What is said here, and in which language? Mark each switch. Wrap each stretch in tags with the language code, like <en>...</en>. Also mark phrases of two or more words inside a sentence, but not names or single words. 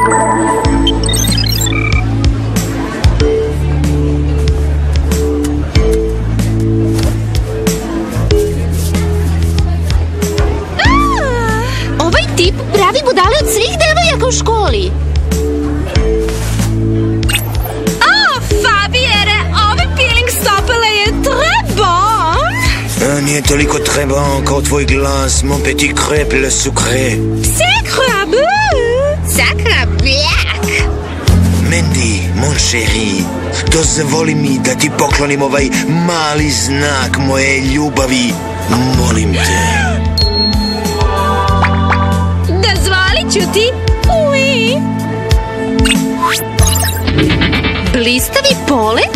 <sr>Ovaj tip pravi budale od svih devojaka u školi. Fabiere, ovaj peeling stopala je</sr> <fr>très bon.</fr> <sr>Nije toliko</sr> <fr>très bon</fr> <sr>kao tvoj glas,</sr> <fr>mon petit crêpe le sucré.</fr> <sr>Sakra bljak.</sr> <fr>Mandy, mon chéri,</fr> <sr>dozvoli mi da ti poklonim ovaj mali znak moje ljubavi. Molim te. Dozvolit ću ti. Ui. Blistavi polet?</sr>